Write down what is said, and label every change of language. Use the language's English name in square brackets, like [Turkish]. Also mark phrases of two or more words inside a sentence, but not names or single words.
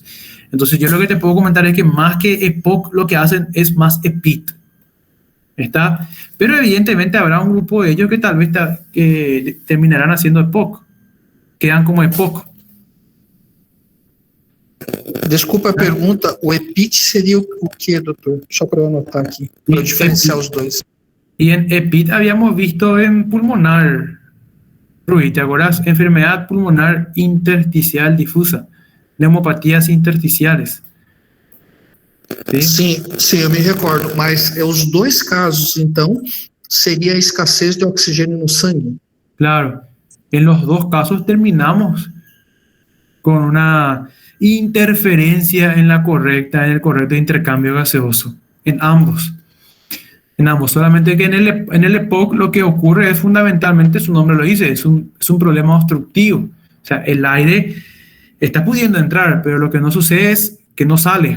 [Spanish] Entonces yo lo que te puedo comentar es que más que EPOC lo que hacen es más EPIT. ¿Está? Pero evidentemente habrá un grupo de ellos que tal vez terminarán haciendo EPOC, quedan como EPOC. [Portuguese] Desculpa a pergunta, o EPIT seria o quê, doutor? Só para eu anotar aqui, para diferenciar os dois. [Spanish] Y en EPIT habíamos visto en pulmonar, Rui, ¿te acuerdas? Enfermedad pulmonar intersticial difusa, neumopatías intersticiales. [Portuguese] Sim, eu me recordo, mas os dois casos, então, seria a escassez de oxigênio no sangue. [Spanish] Claro, en los dos casos terminamos con una interferencia en el correcto intercambio gaseoso, en ambos, solamente que en el EPOC lo que ocurre es fundamentalmente, su nombre lo dice, es un problema obstructivo, o sea, el aire está pudiendo entrar, pero lo que no sucede es que no sale.